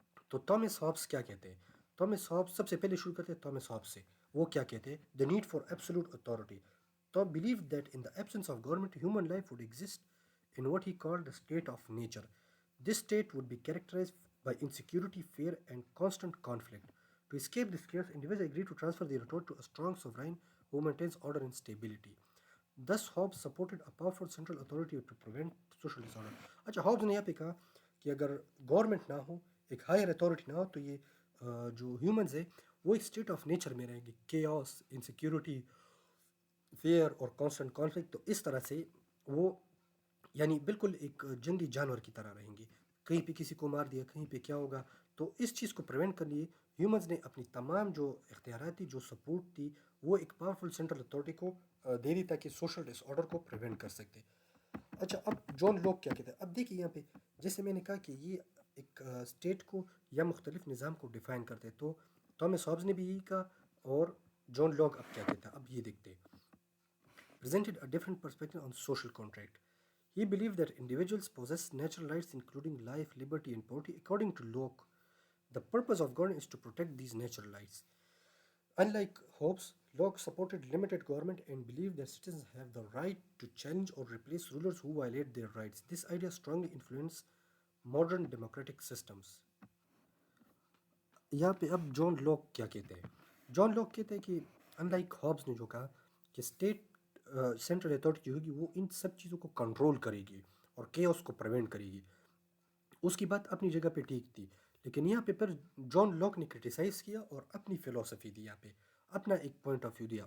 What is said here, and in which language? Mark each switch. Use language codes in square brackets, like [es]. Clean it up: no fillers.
[ur] تو Thomas Hobbes کیا کہتے ہیں؟ تھامس ہابس سب سے پہلے شروع کرتے ہیں تھامس ہابس سے. وہ کیا کہتے ہیں؟ [en] The need for absolute authority. تو believe that in the absence of government human life would exist in what he called the state of nature. This state would be characterized by insecurity, fear, and constant conflict. To escape this chaos, individuals agree to transfer their authority to a strong sovereign who maintains order and stability. Thus, Hobbes supported a powerful central authority to prevent social disorder. [ur] اچھا، Hobbes نے یہاں پہ کہا کہ اگر government نہ ہو، ایک higher authority نہ ہو، تو یہ جو ہیومنز ہے وہ ایک اسٹیٹ آف نیچر میں رہیں گے. کیوس، انسیکیورٹی، فیئر اور کانسٹنٹ کانفلکٹ. تو اس طرح سے وہ یعنی بالکل ایک جنگلی جانور کی طرح رہیں گے. کہیں پہ کسی کو مار دیا، کہیں پہ کیا ہوگا. تو اس چیز کو پریونٹ کرنے لیے ہیومنز نے اپنی تمام جو اختیارات تھی، جو سپورٹ تھی، وہ ایک پاورفل سینٹرل اتھارٹی کو دے دی تاکہ سوشل ڈس آرڈر کو پریونٹ کر سکتے. اچھا، اب جان لاک کیا کہتے ہیں؟ اب دیکھیے یہاں پہ جیسے میں نے کہا کہ یہ ایک اسٹیٹ کو یا مختلف نظام کو ڈیفائن کرتے ہیں. تو تھامس ہابس نے بھی یہی کہا، اور جان لاک اب کیا کہتا ہے اب یہ دیکھتے ہیں. [en] presented a different perspective on social contract. He believed that individuals possess natural rights including life, liberty, and property. According to Locke, the purpose of government is to protect these natural rights. Unlike Hobbes, Locke supported limited government and believed that citizens have the right to challenge or replace rulers who violate their rights. This idea strongly influenced modern democratic systems. [ur] یہاں پہ اب John Locke کیا کہتے ہیں؟ John Locke کہتے ہیں کہ in like Hobbes نے جو کہا کہ اسٹیٹ سینٹرل اتھارٹی جو ہوگی وہ ان سب چیزوں کو کنٹرول کرے گی اور کیوس کو پریونٹ کرے گی. اس کی بات اپنی جگہ پہ ٹھیک تھی، لیکن یہاں پہ پھر جان لاک نے کرٹیسائز کیا اور اپنی فلاسفی دی. یہاں پہ اپنا ایک پوائنٹ آف ویو دیا.